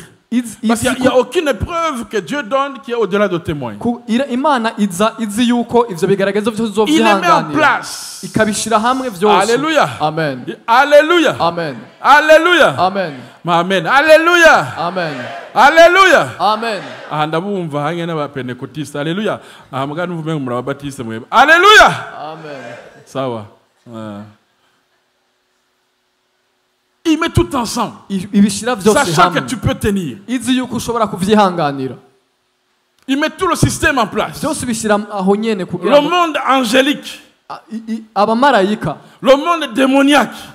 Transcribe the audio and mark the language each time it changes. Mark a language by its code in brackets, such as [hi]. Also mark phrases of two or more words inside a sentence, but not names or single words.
[fr] Parce qu'il n'y a aucune épreuve que Dieu donne qui est au-delà de tes moyens. Il les met en place. Alléluia. Amen. Alléluia. Amen. Alléluia. Amen. Amen. Alléluia. Amen. Alléluia. Amen. [rn] Ndabumva hange n'abapentekotiste. [fr] Alléluia. [rn] Mbwa n'uvume ngo murabatiste mwebwe. [fr] Alléluia. Amen. Sawa. Il met tout ensemble. Sachant que tu peux tenir. Il met tout le système en place. Le monde angélique. Le monde démoniaque.